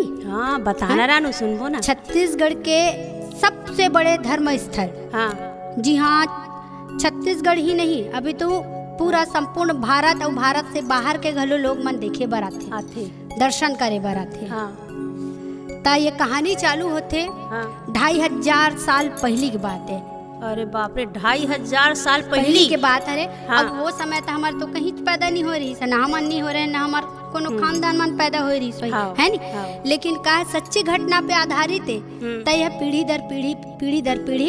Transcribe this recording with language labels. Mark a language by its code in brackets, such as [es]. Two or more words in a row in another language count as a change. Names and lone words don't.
[hne] हाँ बताना रानू, सुनबो ना। छत्तीसगढ़ के सबसे बड़े धर्म स्थल, हाँ जी हाँ, छत्तीसगढ़ ही नहीं अभी तो पूरा संपूर्ण भारत और भारत से बाहर के घलो लोग मन देखे बर आथे, दर्शन करे बर आथे। हाँ ता ये कहानी चालू होते हाँ 2500 साल पहली की बात है। अरे बाप रे, 2500 साल पहली पहली के बात है। हाँ। अब वो समय तो हमारे तो कहीं पैदा नहीं हो रही, ना हमन नहीं हो रहे, ना हमार कोनो खानदान मन पैदा हो रही सोई, हाँ। है नी? हाँ। लेकिन का सच्ची घटना पे आधारित है, तो यह पीढ़ी दर पीढ़ी